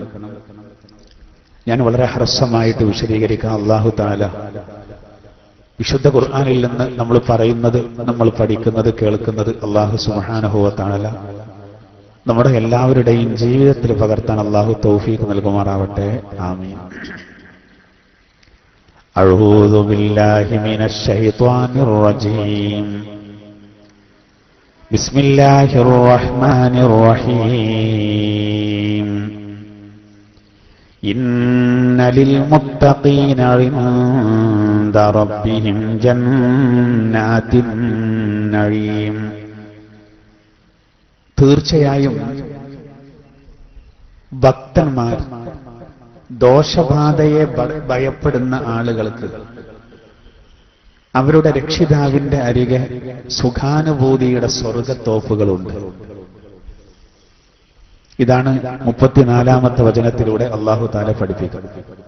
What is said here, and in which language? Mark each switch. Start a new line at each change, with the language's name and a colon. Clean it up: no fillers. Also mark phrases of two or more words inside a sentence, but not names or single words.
Malayalam: ഞാൻ വളരെ ഹ്രസ്വമായിട്ട് വിശദീകരിക്കാം.
Arabic: الله تعالى
Malayalam: വിശുദ്ധ ഖുർആനിൽ നിന്ന് നമ്മൾ പറയുന്നത്, നമ്മൾ പഠിക്കുന്നത്, കേൾക്കുന്നത്
Arabic: الله سبحانه وتعالى
Malayalam: നമ്മുടെ എല്ലാവരുടെയും ജീവിതത്തിൽ പകർത്താൻ അല്ലാഹു തൗഫീഖ് നൽകുമാറാവട്ടെ. ആമീൻ.
Arabic: أعوذ بالله من الشيطان الرجيم. بسم الله الرحمن الرحيم. إن للمتقين عند ربهم جنات النعيم.
Malayalam: തീർച്ചയായും ഭക്തന്മാർ ദോഷബാധയെ ഭയപ്പെടുന്ന ആളുകൾക്ക് അവരുടെ രക്ഷിതാവിന്റെ അരികെ സുഖാനുഭൂതിയുടെ സ്വർഗത്തോപ്പുകളുണ്ട്. ഇതാണ് 34-ാമത്തെ വചനത്തിലൂടെ
Arabic: الله تعالى
Malayalam: പഠിപ്പിക്കുന്നത്.